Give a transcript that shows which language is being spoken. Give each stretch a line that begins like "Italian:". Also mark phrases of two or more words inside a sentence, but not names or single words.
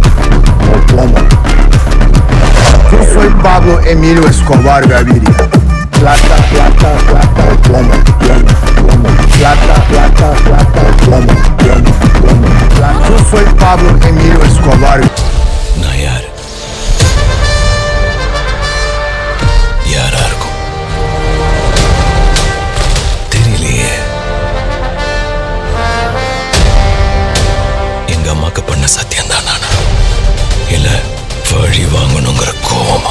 Spanish: Pablo Emilio Escobar Gaviria. plata, plata, plata, plomo, plomo, plomo, plata, plata, plata, plomo, plomo, plomo, plata. Yo soy Pablo Emilio Escobar.
Tamil: நான் யாரு? யாரா இருக்கும்? தெரியலையே. எங்க அம்மாக்கு பண்ண சத்தியம் தான் நானா? இல்ல வழி வாங்கணுங்கிற கோவமா?